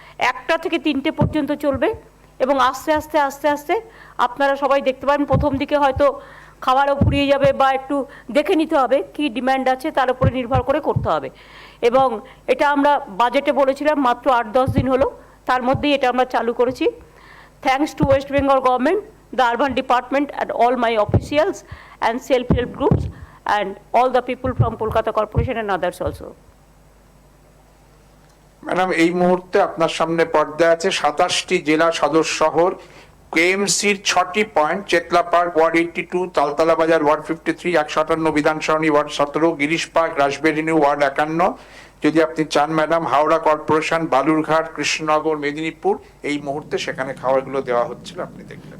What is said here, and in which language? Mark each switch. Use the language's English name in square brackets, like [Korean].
[Bangla] 1টা থেকে 3টে পর্যন্ত চলবে, এবং আস্তে আস্তে আস্তে আস্তে আপনারা সবাই দেখতে পাবেন। প্রথম দিকে হয়তো খাবারও ফুরিয়ে যাবে, বা একটু দেখে নিতে হবে কি ডিম্যান্ড আছে, তার উপরে নির্ভর করে করতে হবে। এবং এটা আমরা বাজেটে বলেছিলাম, মাত্র 8-10 দিন হলো, তার মধ্যেই এটা আমরা চালু করেছি। [English] Thanks to West Bengal government, the urban department, and all my officials and self-help groups, and all the people from Kolkata Corporation and others also. [Bangla] Madam, এই মুহূর্তে আপনার সামনে পর্দায় আছে 27টি জেলা সদর শহর, কেএমসির 6টি point: Chetla park word 82, Taltala বাজার word 53, 158 বিধানসরণী word 17, Girish park, রাসবেরিনি word 51। যদি আপনি চান ম্যাডাম, হাওড়া কর্পোরেশন, বালুরঘাট, কৃষ্ণনগর, মেদিনীপুর, এই মুহূর্তে সেখানে খাবারগুলো দেওয়া হচ্ছিল, আপনি দেখবেন।